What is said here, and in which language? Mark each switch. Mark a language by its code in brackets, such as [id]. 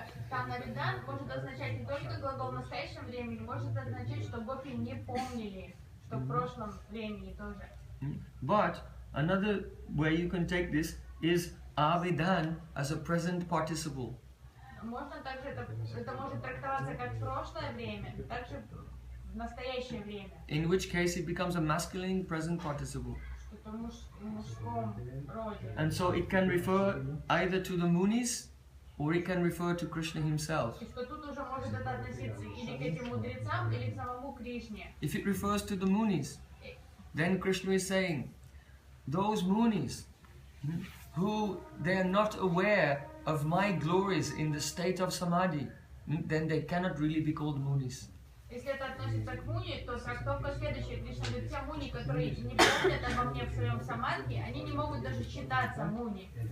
[ru] Танавидан может означать не только глагол в настоящем времени, может означать, что гопи не помнили, что в прошлом времени тоже. [en] But another way you can take this is avidan as a present participle. [ru] Можно также, это может трактоваться как прошлое время, также в настоящее время. [en] In which case it becomes a masculine present participle. [ru] Что-то в мужском роде. [en] And so it can refer either to the munis or it can refer to Krishna himself. [ru] И что тут уже может это относиться или к этим мудрецам, или к самому Кришне. [en] If it refers to the munis, then Krishna is saying, those munis who they are not aware of my glories in the state of samadhi, then they cannot really be called munis. [ru] Если это относится к муни, то трактовка следующая. Кришна говорит, те муни, которые не помнят обо мне в своем самадхи, они не могут даже считаться муни.